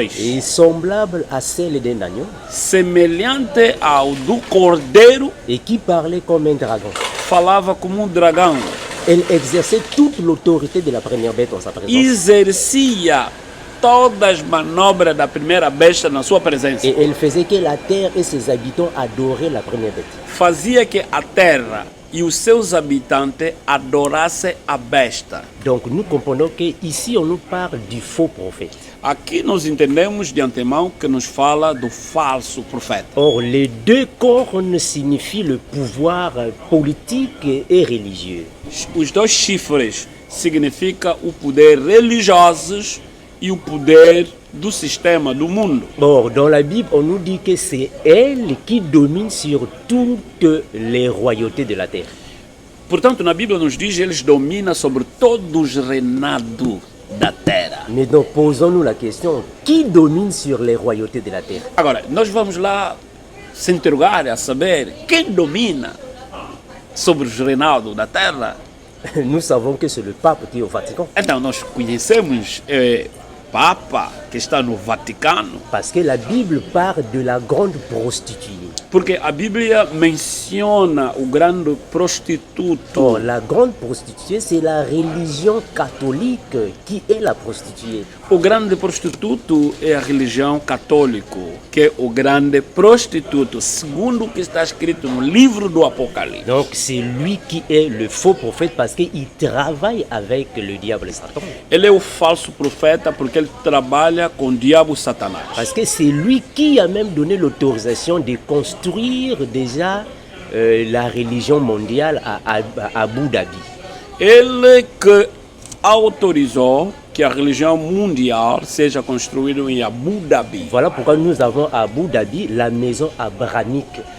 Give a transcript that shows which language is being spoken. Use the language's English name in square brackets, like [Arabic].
[French] et semblable à celle d'un agneau [Portuguese] semelhante ao do cordeiro, [French] et qui parlait comme un dragon. [Portuguese] falava como um dragão, [French] Elle exerçait toute l'autorité de la première bête en sa présence. [Portuguese] exercia todas as manobras da primeira besta na sua presença. [French] Et elle faisait que la terre et ses habitants adoraient la première bête. [Portuguese] Fazia que a terra e os seus habitantes adorassem a besta. [French] Donc nous comprenons qu'ici on nous parle du faux prophète. [Portuguese] Aqui nós entendemos de antemão que nos fala do falso profeta. [French] Or, les 2 cornes signifient le pouvoir politique et religieux. [Portuguese] Os 2 chifres significam o poder religioso e o poder do sistema, do mundo. [French] Or, dans la Bible, on nous dit que c'est elle qui domine sur toutes les royautés de la terre. [Portuguese] Portanto, na Bíblia nos diz que eles dominam sobre todos os reinados da terra. [French] Mais donc, posons-nous la question, qui domine sur les royautés de la terre? [Portuguese] Agora, nós vamos lá se interrogar a saber quem domina sobre os reinados da terra. [French] Nous savons que c'est le pape qui est au Vatican. [Portuguese] Então, nós conhecemos Papa que está no Vaticano, [French] Parce que la Bible parle de la grande prostituée. [Portuguese] porque a Bíblia menciona o grande prostituto. [French] Or, la grande prostituée, c'est la religion catholique qui est la prostituée. [Portuguese] O grande prostituto é a religião católica, que é o grande prostituto, segundo o que está escrito no livro do Apocalipse. [French] Donc, c'est lui qui est le faux prophète parce qu'il travaille avec le diable et Satan. [Portuguese] Ele é o falso profeta porque ele trabalha com o diabo Satanás. [French] Parce que c'est lui qui a même donné l'autorisation de construire déjà la religion mondiale à Abu Dhabi. [Portuguese] Ele que autorizou que a religião mundial seja construída em Abu Dhabi. [French] Voilà pourquoi nous avons à Abu Dhabi la maison abrahamique.